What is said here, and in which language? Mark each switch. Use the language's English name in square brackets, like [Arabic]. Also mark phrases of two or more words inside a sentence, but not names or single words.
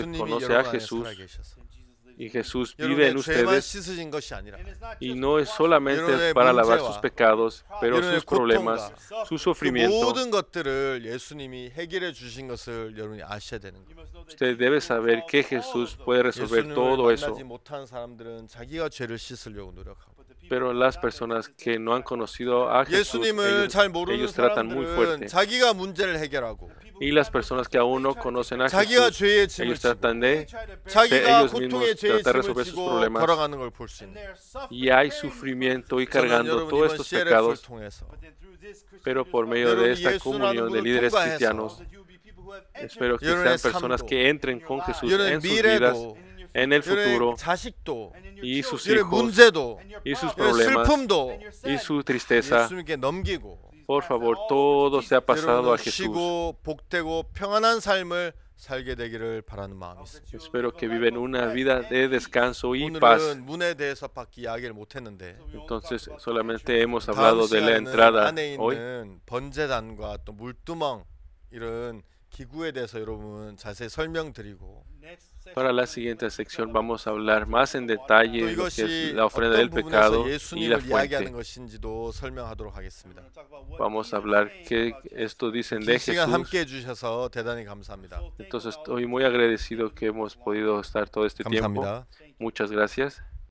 [Korean] 예수님이 [Spanish] conoce a [Korean] 여러분 안에 Jesús 살아계셔서 [Spanish] y Jesús vive en [Korean] 여러분의 죄만 [Spanish] ustedes, [Korean] 씻으신 것이 아니라 [Spanish] y no es solamente [Korean] 여러분의 [Spanish] para lavar [Korean] 문제와 [Spanish] sus pecados, pero [Korean] 여러분의 [Spanish] sus problemas, [Korean] 고통과 [Spanish] su [Korean] 그 [Spanish] sufrimiento. [Korean] 모든 것들을 예수님이 해결해 주신 것을 여러분이 아셔야 되는 거예요. [Spanish] Usted debe saber que Jesús puede resolver [Korean] 예수님을 [Spanish] todo eso. [Korean] 만나지 못한 사람들은 자기가 죄를 씻으려고 노력하고 [Spanish] Pero las personas que no han conocido a Jesús, [Korean] 예수님을 잘 모르는 [Spanish] ellos tratan muy [Korean] 사람들은 [Spanish] fuerte. [Korean] 자기가 문제를 해결하고 [Spanish] Y las personas que aún no conocen a [Korean] 자기가 Jesús, 죄의 짐을 [Spanish] ellos [Korean] 지고 [Spanish] tratan de [Korean] 자기가 [Spanish] ellos [Korean] 고통의 [Spanish] mismos [Korean] 죄의 [Spanish] tratar de [Korean] 짐을 [Spanish] resolver sus [Korean] 지고 [Spanish] problemas. [Korean] 걸어가는 걸 볼 수 있는 [Spanish] y hay sufrimiento y [Korean] 저는 [Spanish] cargando [Korean] 여러분 [Spanish] todos [Korean] 이번 [Spanish] estos [Korean] CLF를 [Spanish] pecados, [Korean] 통해서 [Spanish] pero por medio de [Korean] 여러분이 [Spanish] esta [Korean] 예수라는 [Spanish] comunión de [Korean] 문을 [Spanish] líderes [Korean] 통과해서 [Spanish] cristianos, espero que [Korean] 여러분의 [Spanish] sean personas [Korean] 삶도, [Spanish] que entren con Jesús [Korean] 여러분의 [Spanish] en sus vidas, [Korean] 미래도 [Spanish] en el futuro, [Korean] 여러분의 자식도 [Spanish] y sus [Korean] 여러분의 [Spanish] hijos, [Korean] 문제도 [Spanish] y sus [Korean] 여러분의 [Spanish] problemas, [Korean] 슬픔도 [Spanish] y su tristeza. [Korean] 예수님께 넘기고 [Spanish] Por favor, todo sea pasado a [Korean] 여러분은 Jesús. 쉬고 복되고 평안한 삶을 살게 되기를 바라는 마음이 있습니다. [Spanish] Espero que viven una vida de descanso y paz. [Korean] 오늘은 문에 대해서밖에 이야기를 못했는데 [Spanish] Entonces, solamente hemos [Korean] 다음 [Spanish] hablado de la [Korean] 시간에는 [Spanish] entrada [Korean] 안에 [Spanish] hoy. [Korean] 있는 번제단과 또 물두멍 이런 기구에 대해서 여러분 자세히 설명드리고 [Spanish] Para la siguiente sección vamos a hablar más en detalle [Korean] 또 [Spanish] de lo que es [Korean] 이것이 [Spanish] la ofrenda [Korean] 어떤 [Spanish] del pecado [Korean] 부분에서 [Spanish] y la [Korean] 예수님을 이야기하는 [Spanish] fuente. [Korean] 것인지도 설명하도록 하겠습니다. [Spanish] Vamos a hablar qué esto dicen de [Korean] 긴 시간 Jesús. 함께 해주셔서 대단히 감사합니다. [Spanish] Entonces estoy muy agradecido que hemos podido estar todo este tiempo. [Korean] 감사합니다. [Spanish] Muchas gracias.